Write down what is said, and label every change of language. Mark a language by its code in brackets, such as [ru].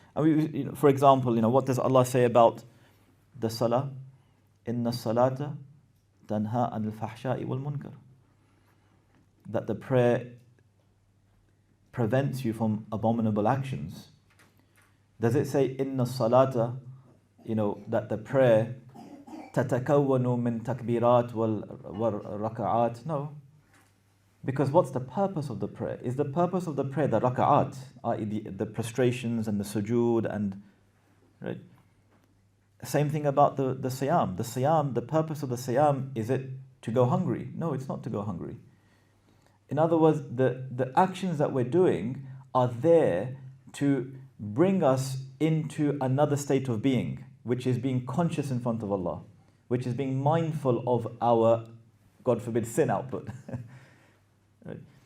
[en] And for example, what does Allah say about the salah? [ar] Inna salata tanha anil fahsha'i wal munkar. [en] That the prayer prevents you from abominable actions. Does it say [ar] inna salata, [en] that the prayer [ar] تتكون من تكبيرات والركعات. [en] No. Because what's the purpose of the prayer? Is the purpose of the prayer the raka'at, i.e. the prostrations and the sujood and, right? Same thing about the siyam. The siyam, the purpose of the siyam, is it to go hungry? No, it's not to go hungry. In other words, the actions that we're doing are there to bring us into another state of being, which is being conscious in front of Allah, which is being mindful of our, God forbid, sin output. Right?